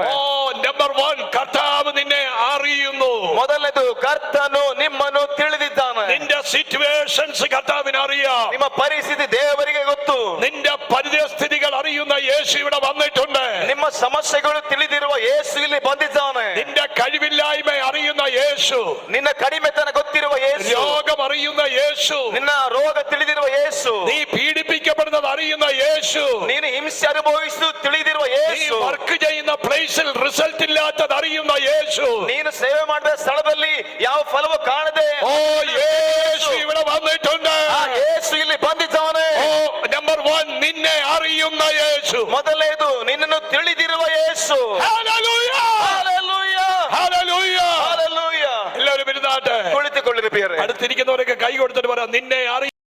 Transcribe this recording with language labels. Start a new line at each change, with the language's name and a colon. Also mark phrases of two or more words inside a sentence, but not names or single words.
Malayalam: നമ്പർ 1, കർത്താവ് നിന്നെ അറിയുന്നു.
Kannada: ಮೊದಲನೇದು, ಕರ್ತನು ನಿಮ್ಮನ್ನು ತಿಳಿದಿದ್ದಾನೆ.
Malayalam: നിന്റെ സിറ്റുവേഷൻസ് കർത്താവിന് അറിയാം.
Kannada: ನಿಮ್ಮ ಪರಿಸ್ಥಿತಿ ದೇವರಿಗೆ ಗೊತ್ತು.
Malayalam: നിന്റെ പരിസ്ഥിതികൾ അറിയുന്ന യേശു ഇവിടെ വന്നിട്ടുണ്ട്.
Kannada: ನಿಮ್ಮ ಸಮಸ್ಯೆಗಳು ತಿಳಿದಿರುವ ಯೇಸು ಇಲ್ಲಿ ಬಂದಿದ್ದಾನೆ.
Malayalam: നിന്റെ കഴിവില്ലായ്മ അറിയുന്ന യേശು,
Kannada: ನಿನ್ನ ಕಡಿಮೆತನ ಗೊತ್ತಿರುವ ಯೇಸು,
Malayalam: രോഗം അറിയുന്ന യേശു,
Kannada: ನಿನ್ನ ರೋಗ ತಿಳಿದಿರುವ ಯೇಸು,
Malayalam: നീ പീഡിപ്പിക്കപ്പെടുന്നത് അറിയുന്ന യേശു,
Kannada: ನೀನು ಹಿಂಸೆ ಅನುಭವಿಸುವುದು ತಿಳಿದಿರುವ
Malayalam: നീ
Kannada: ಯೇಸು,
Malayalam: വർക്ക് ചെയ്യുന്ന പ്ലേസിൽ റിസൾട്ട് ഇല്ലാത്തത് അറിയുന്ന യേശു,
Kannada: ನೀನು ಸೇವೆ ಮಾಡಿದ ಸ್ಥಳದಲ್ಲಿ ಯಾವ ಫಲವೂ ಕಾಣದೆ
Malayalam: യേശു ഇവിടെ വന്നിട്ടുണ്ട്.
Kannada: ಆ ಯೇಸು ಇಲ್ಲಿ ಬಂದಿದ್ದಾನೆ.
Malayalam: നമ്പർ 1, നിന്നെ അറിയുന്ന യേശു.
Kannada: ಮೊದಲನೇದು, ನಿನ್ನನ್ನು ತಿಳಿದಿರುವ ಯೇಸು.
Malayalam: ഹല്ലേലൂയ,
Kannada: ಹಲ್ಲೆಲೂಯಾ,
Malayalam: ഹല്ലേലൂയ.
Kannada: ಹಲ್ಲೆಲೂಯಾ.
Malayalam: എല്ലാവരും ഇരുന്നാട്ടെ.
Kannada: ಕುಳಿತುಕೊಳ್ಳಿರಿ ಪ್ರಿಯರೇ.
Malayalam: അടുത്തിരിക്കുന്നവരൊക്കെ കൈ കൊടുത്തിട്ട് പറയാം, നിന്നെ അറിയും.